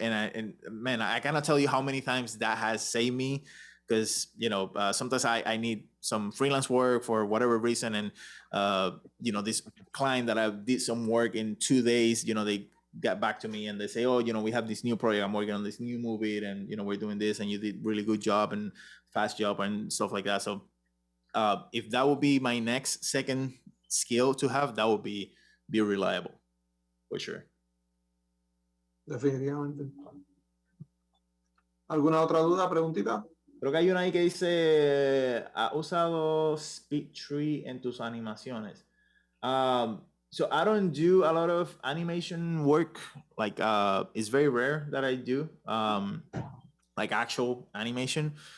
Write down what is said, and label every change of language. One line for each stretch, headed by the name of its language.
English: And man, I cannot tell you how many times that has saved me because sometimes I need some freelance work for whatever reason, and this client that I did some work in 2 days, they got back to me and they say, oh, we have this new project, I'm working on this new movie, and we're doing this, and you did really good job and fast job and stuff like that. So if that would be my next second skill to have, that would be reliable, for sure.
Spanish: Definitivamente. ¿Alguna otra duda, preguntita? Creo que hay una ahí que dice, ¿ha usado SpeedTree en tus animaciones?
English: So I don't do a lot of animation work. It's very rare that I do actual animation.